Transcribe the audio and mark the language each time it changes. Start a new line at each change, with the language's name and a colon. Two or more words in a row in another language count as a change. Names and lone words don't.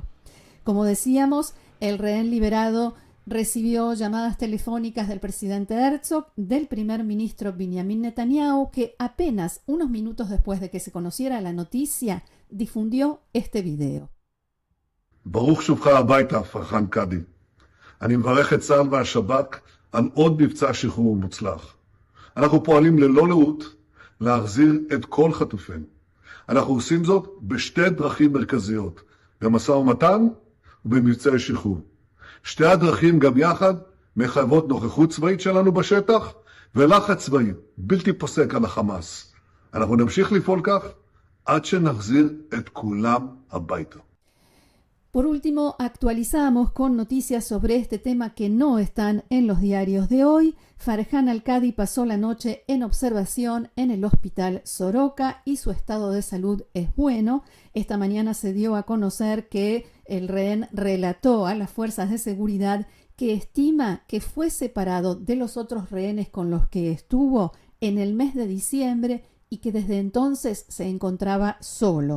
Spanish: Como decíamos, el rehén liberado recibió llamadas telefónicas del presidente Herzog, del primer ministro Benjamin Netanyahu, que apenas unos minutos después de que se conociera la noticia, difundió este video.
Hebrew: ברוך שובך הביתה, פרחן קאדי. אני מברך את צה"ל והשב"כ על עוד מבצע שחרור מוצלח. אנחנו פועלים ללא לאות להחזיר את כל חטופינו. אנחנו עושים זאת בשתי דרכים מרכזיות, במשא ומתן ובמבצעי שחרור. שתי הדרכים גם יחד מחייבות נוכחות צבאית שלנו בשטח ולחץ צבאי בלתי פוסק על החמאס. אנחנו נמשיך לפעול כך עד שנחזיר את כולם הביתה.
Spanish: Por último, actualizamos con noticias sobre este tema que no están en los diarios de hoy. Farhan Al-Qadi pasó la noche en observación en el hospital Soroka y su estado de salud es bueno. Esta mañana se dio a conocer que el rehén relató a las fuerzas de seguridad que estima que fue separado de los otros rehenes con los que estuvo en el mes de diciembre y que desde entonces se encontraba solo.